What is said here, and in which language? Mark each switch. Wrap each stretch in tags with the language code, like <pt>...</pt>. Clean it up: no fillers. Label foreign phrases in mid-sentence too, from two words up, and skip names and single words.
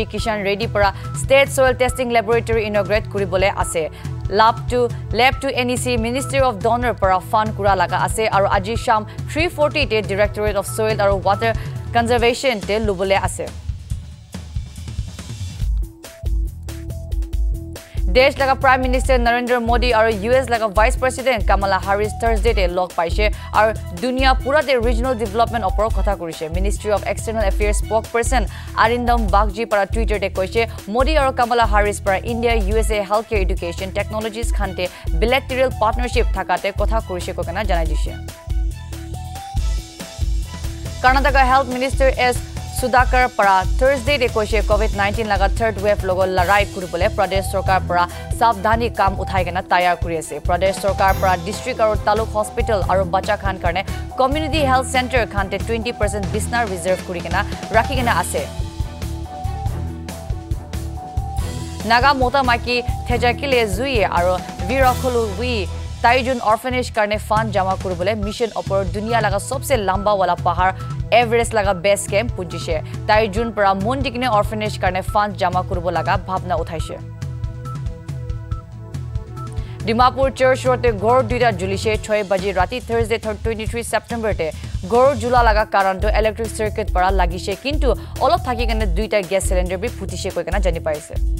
<nag>Kishan Reddy para State Soil Testing Laboratory inaugurate kuribole ase. Lab to NEC Ministry of Donor para fund kura laga ase aru aji sham 340 te Directorate of Soil aru Water Conservation te lubole ase. Desh laga Prime Minister Narendra Modi aru US laga Vice President Kamala Harris Thursday te log paise aru dunia pura te regional development opor kotha kurise. Ministry of External Affairs spokesperson Arindam Bagji para Twitter te koise Modi aru Kamala Harris para India USA Healthcare Education Technologies khante</nag> <en>bilateral partnership</en> <nag>thakate kotha kurise ko kana janai dise. Karnataka Health Minister S Sudhakar para Thursday de koise COVID-19 laga</nag> <en>third wave</en> <nag>logo larai kuribole Pradesh Sarkar para savdhani kam uthai kena tayar kuri ase. Pradesh Sarkar para district aru taluk hospital aru bacha khan karne community health center khante 20% bisnar reserve kuri kena rakhi kena ase. Naga mota maki thejakile zui aru virakhulu wi Taijun orphanage karne fund jama kuribole mission opor dunia laga sobse lamba wala pahar Everest laga base camp punjise Taijun para mondikine orphanage karne fund jama kuribo laga bhabna uthaise Dimapur Church Road te Gor duita julise 6 baje rati Thursday 23 September te Gor jula laga karan to</nag> <en>electric circuit</en> <nag>para lagise kintu olop thaki kane duita</nag> <en>gas cylinder</en> <nag>bi phutise koi kana jani paise</nag>